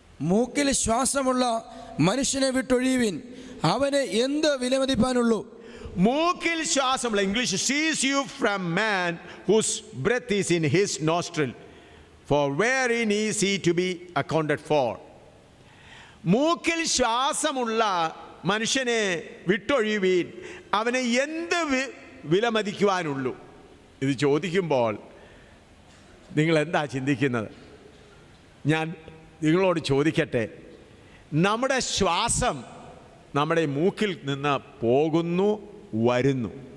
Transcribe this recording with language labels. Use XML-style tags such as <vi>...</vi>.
<ml>മൂക്കിൽ ശ്വാസമുള്ള മനുഷ്യനെ വിട്ടൊഴിയുവിൻ, അവന് എന്ത് വിലമതിപ്പാനുള്ളൂ? മൂക്കിൽ ശ്വാസമുള്ള, English,</ml> <en>seize you from man whose breath is in his nostril, for wherein is he to be accounted for.</en> <ml>മൂക്കിൽ ശ്വാസമുള്ള മനുഷ്യനെ വിട്ടൊഴിയുവീൻ, അവനെ എന്ത് വിലമതിക്കുവാനുള്ളൂ? ഇത് ചോദിക്കുമ്പോൾ നിങ്ങൾ എന്താ ചിന്തിക്കുന്നത്? ഞാൻ നിങ്ങളോട് ചോദിക്കട്ടെ. നമ്മുടെ ശ്വാസം നമ്മുടെ മൂക്കിൽ നിന്ന് പോകുന്നു, വരുന്നു.</ml>